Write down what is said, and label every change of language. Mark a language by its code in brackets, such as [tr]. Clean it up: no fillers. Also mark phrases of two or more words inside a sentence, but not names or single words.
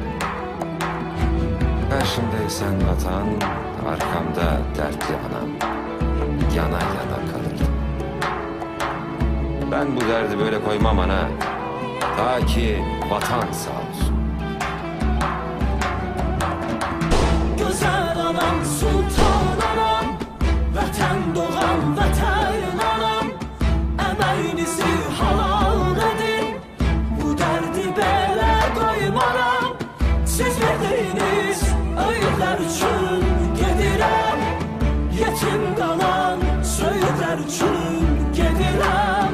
[tr] Karşımda esen vatan, arkamda dertli anam. Yana yana kalırdım. Ben bu derdi böyle koymam ana. Ta ki vatan sağ olsun. [az] Güzel anam, sultan anam, vətən doğan vətən anam, əməyinizi halal edin, bu dərdi belə qoymaram. Siz verdiyiniz öyüdlər üçün gedirəm, yetim qalan söyüdlər üçün gedirəm.